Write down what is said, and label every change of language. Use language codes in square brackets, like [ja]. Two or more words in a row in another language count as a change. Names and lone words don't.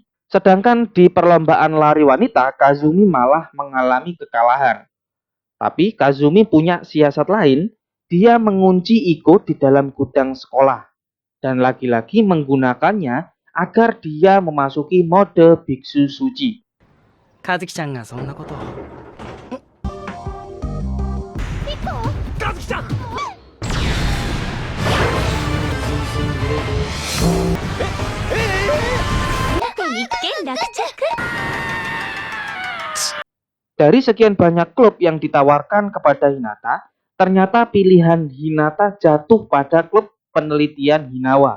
[id] Sedangkan di perlombaan lari wanita, Kazumi malah mengalami kekalahan. Tapi Kazumi punya siasat lain, dia mengunci Iko di dalam gudang sekolah dan lagi-lagi menggunakannya agar dia memasuki mode biksu suci. [ja] Kazukiちゃんがそんなこと. Iko! Kazuki-chan! [id] Dari sekian banyak klub yang ditawarkan kepada Hinata, ternyata pilihan Hinata jatuh pada klub penelitian Hinawa.